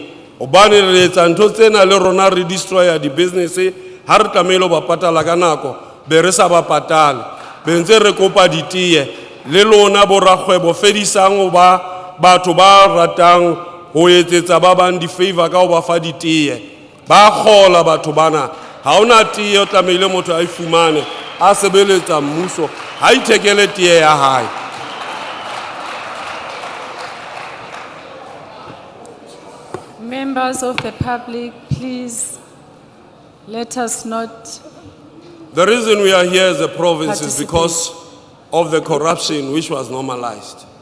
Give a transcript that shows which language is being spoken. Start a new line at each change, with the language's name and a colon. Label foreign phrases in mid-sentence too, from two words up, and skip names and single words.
Southern Sotho: Obane re etsa ntho tsena le rona re destroya di business ha re tlamelo ba patala ka nako be re sa ba patale, be ntse re kopa ditie le lona bo rakgwebo fedisang o ba batho ba ratang ho etsetsa ba bang di favor ka ho ba fa ditie, ba khola batho bana. Ha ona tie o tlameile motho a ifumane a sebeletsa mmuso ha ithekele tie ya hae.
English: Members of the public, please let us not. The reason we are here as a province is Participate. because of the corruption which was normalized.